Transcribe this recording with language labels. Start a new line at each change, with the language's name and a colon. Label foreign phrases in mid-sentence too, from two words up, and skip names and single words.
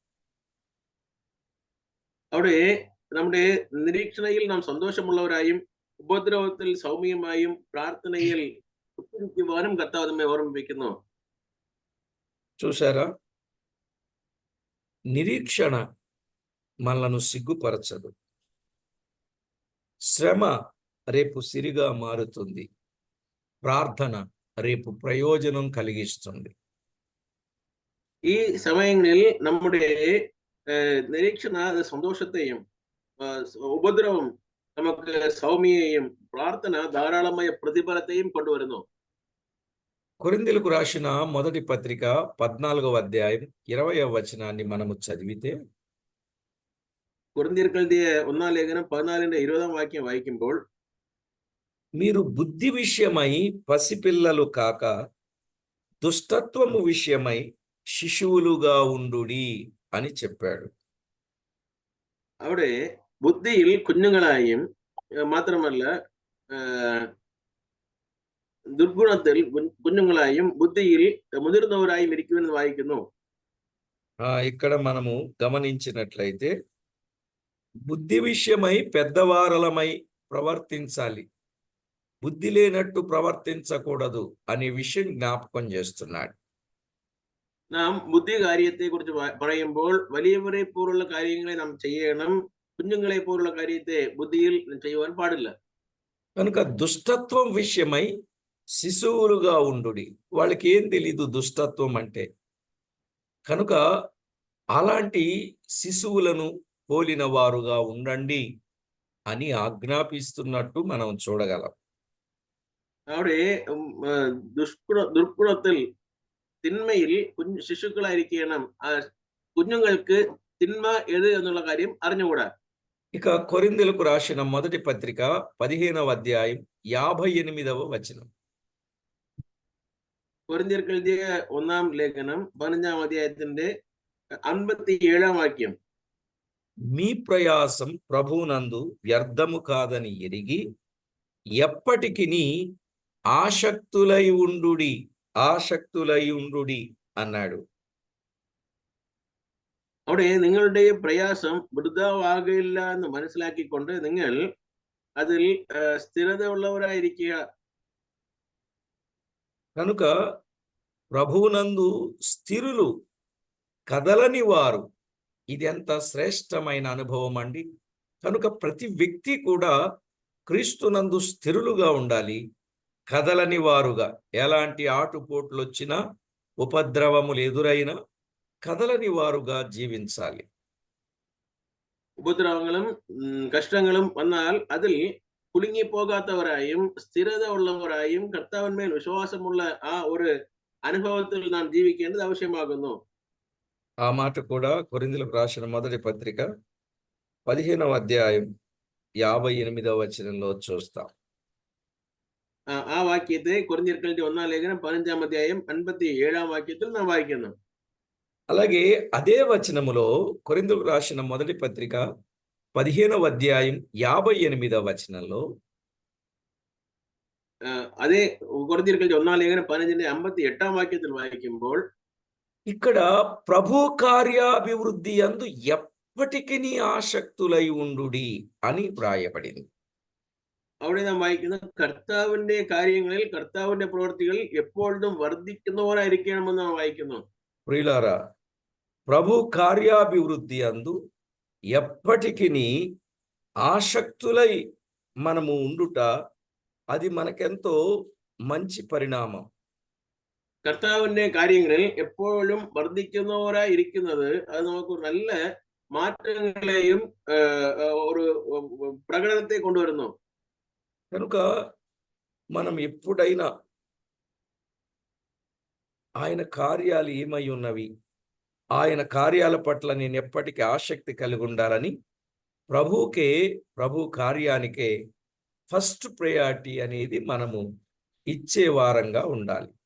Malayalam: അവിടെ നമ്മുടെ നിരീക്ഷണയിൽ നാം സന്തോഷമുള്ളവരായും ഉപദ്രവത്തിൽ സൗമ്യമായും പ്രാർത്ഥനയിൽ ഉത്തിരിക്കുവാനും കർത്താവ് നമ്മെ ഓർമ്മിപ്പിക്കുന്നു.
Telugu: చూసారా, నిరీక్షణ మనలను సిగ్గుపరచదు. శ్రమ రేపు సిరిగా మారుతుంది, ప్రార్థన రేపు ప్రయోజనం కలిగిస్తుంది.
Malayalam: ഈ സമയങ്ങളിൽ നമ്മുടെ നിരീക്ഷണ സന്തോഷത്തെയും ഉപദ്രവം നമുക്ക് സൗമ്യയെയും പ്രാർത്ഥന ധാരാളമായ പ്രതിഫലത്തെയും കൊണ്ടുവരുന്നു.
Telugu: కొరింథీయులకు రాసిన మొదటి పత్రిక 14వ అధ్యాయం 20వ వచనాన్ని మనము చదివితే,
Malayalam: കൊരിന്ത്യർക്ക് എഴുതിയ 1-ാം ലേഖനം 14-20 വാക്യം വായിക്കുമ്പോൾ,
Telugu: మీరు బుద్ధి విషయమై పసిపిల్లలు కాక దుష్టత్వము విషయమై శిశువులుగా ఉండుడి అని చెప్పాడు.
Malayalam: അവിടെ ബുദ്ധിയിൽ കുഞ്ഞുങ്ങളായും മാത്രമല്ല ദുർഗുണത്തിൽ കുഞ്ഞുങ്ങളായും ബുദ്ധിയിൽ മുതിർന്നവരായും ഇരിക്കുമെന്ന് വായിക്കുന്നു.
Telugu: ఇక్కడ మనము గమనించినట్లయితే బుద్ధి విషయమై పెద్దవారలమై ప్రవర్తించాలి, బుద్ధి లేనట్టు ప్రవర్తించకూడదు అనే విషయం జ్ఞాపకం చేస్తున్నాడు.
Malayalam: നാം ബുദ്ധി കാര്യത്തെ കുറിച്ച് പറയുമ്പോൾ വലിയവരെ പോലുള്ള കാര്യങ്ങളെ നാം ചെയ്യണം, കുഞ്ഞുങ്ങളെ പോലുള്ള കാര്യത്തെ ബുദ്ധിയിൽ ചെയ്യുവാൻ പാടില്ല.
Telugu: కనుక దుష్టత్వం విషయమై శిశువులుగా ఉండుడి. వాళ్ళకి ఏం తెలీదు దుష్టత్వం అంటే. కనుక అలాంటి శిశువులను పోలిన వారుగా ఉండండి అని ఆజ్ఞాపిస్తున్నట్టు మనం చూడగలం.
Malayalam: അവിടെ ദുർഗുണത്തിൽ തിന്മയിൽ ശിശുക്കളായിരിക്കണം. കുഞ്ഞുങ്ങൾക്ക് തിന്മ ഏത് എന്നുള്ള കാര്യം അറിഞ്ഞുകൂടാ.
Telugu: ఇక కొరింథీయులకు రాసిన మొదటి పత్రిక 15వ అధ్యాయం 58వ వచనం.
Malayalam: കൊരിന്ത്യർക്ക് എഴുതിയ 1-ാം ലേഖനം 15-ാം അധ്യായത്തിന്റെ 57-ാം వాక్యం.
Telugu: మీ ప్రయాసం ప్రభువునందు వ్యర్థము కాదని ఎరిగి ఎప్పటికిని ఆసక్తులై ఉండుడి అన్నాడు.
Malayalam: അവിടെ നിങ്ങളുടെ പ്രയാസം വൃഥാവാകില്ല എന്ന് മനസ്സിലാക്കിക്കൊണ്ട് നിങ്ങൾ അതിൽ സ്ഥിരത ഉള്ളവരായിരിക്കുക.
Telugu: కనుక ప్రభువునందు స్థిరులు, కదలని వారు. ఇది ఎంత శ్రేష్టమైన అనుభవం అండి. కనుక ప్రతి వ్యక్తి కూడా క్రీస్తునందు స్థిరులుగా ఉండాలి, కదలని వారుగా. ఎలాంటి ఆటుపోట్లు వచ్చినా, ఉపద్రవములు ఎదురైనా కదలని వారుగా జీవించాలి.
Malayalam: ഉപദ്രവങ്ങളും കഷ്ടങ്ങളും വന്നാൽ അതിൽ കുലുങ്ങിപ്പോകാത്തവരായും സ്ഥിരത ഉള്ളവരായും കർത്താവിന്മേൽ വിശ്വാസമുള്ള ആ ഒരു അനുഭവത്തിൽ നാം ജീവിക്കേണ്ടത് ആവശ്യമാകുന്നു.
Telugu: ఆ మాట కూడా కొరింథీయులకు రాసిన మొదటి పత్రిక 15వ అధ్యాయం 58వ వచనంలో చూస్తాం.
Malayalam: ആ വാക്യത്തെ കൊരിന്ത്യർക്ക് എഴുതിയ 1-ാം ലേഖനം 15-ാം അധ്യായം 57-ാം വാക്യത്തിൽ നാം വായിക്കുന്നു.
Telugu: అలాగే అదే వచనములో కొరింథీయులకు రాసిన మొదటి పత్రిక 15వ అధ్యాయం 58వ వచనంలో,
Malayalam: അതേ കൊരിന്ത്യർക്ക് എഴുതിയ 1-ാം ലേഖനം 15-ന്റെ 58-ാം വാക്യത്തിൽ വായിക്കുമ്പോൾ,
Telugu: ఇక్కడ ప్రభు కార్యాభివృద్ధి యందు ఎప్పటికీ ఆసక్తులై ఉండుడి అని వ్రాయబడింది.
Malayalam: അവിടെ നാം വായിക്കുന്നത് കർത്താവിന്റെ കാര്യങ്ങളിൽ, കർത്താവിന്റെ പ്രവൃത്തികളിൽ എപ്പോഴും വർദ്ധിക്കുന്നവരായിരിക്കണമെന്ന് നാം വായിക്കുന്നു.
Telugu: ప్రియులారా, ప్రభు కార్యాభివృద్ధి యందు ఎప్పటికీ ఆసక్తులై మనము ఉండుట, అది మనకెంతో మంచి పరిణామం.
Malayalam: കർത്താവിന്റെ കാര്യങ്ങളിൽ എപ്പോഴും വർദ്ധിക്കുന്നവരായി ഇരിക്കുന്നത് അത് നമുക്ക് നല്ല മാറ്റങ്ങളെയും ഒരു പ്രകടനത്തെ കൊണ്ടുവരുന്നു.
Telugu: కనుక మనం ఎప్పుడైనా ఆయన కార్యాలు ఏమై ఉన్నవి, ఆయన కార్యాల పట్ల నేను ఎప్పటికీ ఆసక్తి కలిగి ఉండాలని ప్రభు కార్యానికే
English: first priority
Telugu: అనేది మనము ఇచ్చే వారంగా ఉండాలి.